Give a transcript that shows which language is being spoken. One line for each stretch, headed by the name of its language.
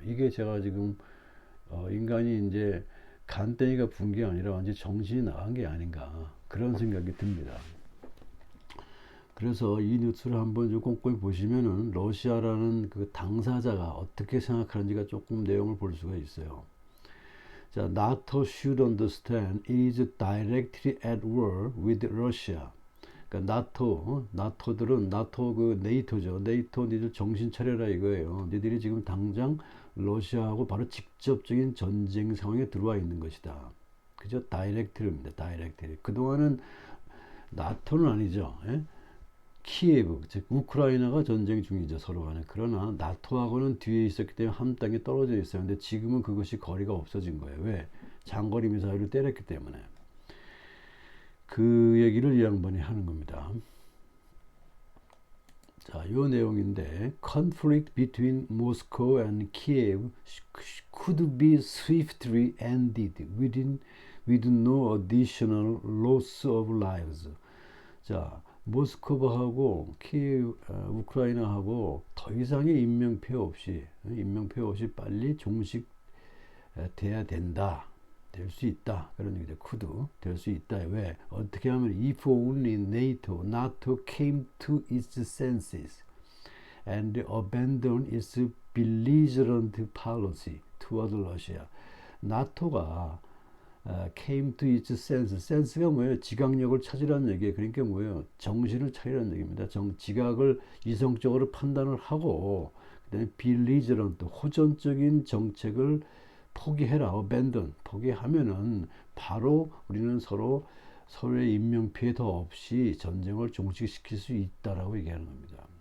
Korean: 이게 제가 지금 인간이 이제 간땡이가 분 게 아니라 완전 정신이 나간 게 아닌가 그런 생각이 듭니다. 그래서 이 뉴스를 한번 좀 꼼꼼히 보시면은 러시아라는 그 당사자가 어떻게 생각하는지가 조금 내용을 볼 수가 있어요.
English: 자, NATO should understand it is directly at war with Russia.
Korean: 그러니까 나토들은 나토 그 네이토죠. 네이토 니들 정신 차려라 이거예요. 니들이 지금 당장 러시아하고 바로 직접적인 전쟁 상황에 들어와 있는 것이다. 그죠? 다이렉트입니다. 다이렉트. 그동안은 나토는 아니죠. 예? 키예브, 즉 우크라이나가 전쟁 중이죠. 서로 간에. 그러나 나토하고는 뒤에 있었기 때문에 한 땅에 떨어져 있어요. 근데 지금은 그것이 거리가 없어진 거예요. 왜? 장거리 미사일을 때렸기 때문에. 그 얘기를 이 양반이 하는 겁니다. 자, 요 내용인데
English: conflict between Moscow and Kiev could be swiftly ended with no additional loss of lives.
Korean: 자, 모스크바하고 키예v, 우크라이나하고 더 이상의 인명피해 없이 빨리 종식돼야 된다. 될 수 있다. 그런 얘기죠. could 될 수 있다. 왜? 어떻게 하면
English: if only NATO came to its senses and abandoned its belligerent policy toward Russia.
Korean: 나토가
English: came to its sense
Korean: 가 뭐예요? 지각력을 찾으라는 얘기예요. 그러니까 뭐예요? 정신을 차리라는 얘기입니다. 지각을 이성적으로 판단을 하고 그다음에 belligerent 호전적인 정책을 포기해라. abandon 포기하면은 바로 우리는 서로의 인명피해 더 없이 전쟁을 종식시킬 수 있다라고 얘기하는 겁니다.